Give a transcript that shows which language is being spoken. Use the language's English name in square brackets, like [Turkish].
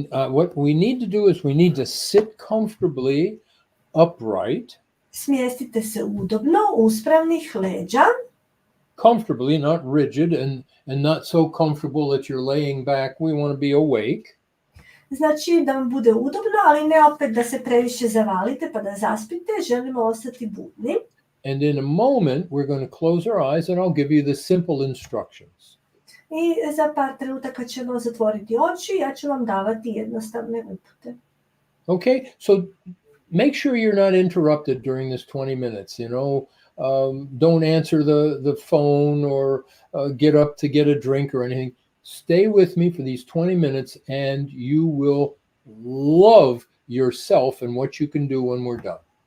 [English] What we need to do is we need to sit comfortably upright. [Croatian] Smjestite se udobno, uspravnih leđa. [English] Comfortably, not rigid, and not so comfortable that you're laying back. We want to be awake. [Croatian] Znači da vam bude udobno, ali ne opet da se previše zavalite pa da zaspite, želimo ostati budni. [English] And in a moment, we're going to close our eyes and I'll give you the simple instructions. [Croatian] I za par trenutaka ćemo zatvoriti oči, ja ću vam davati jednostavne upute. [English] Okay, so make sure you're not interrupted during this 20 minutes, you know. Don't answer the phone or get up to get a drink or anything. Stay with me for these 20 minutes and you will love yourself and what you can do when we're done.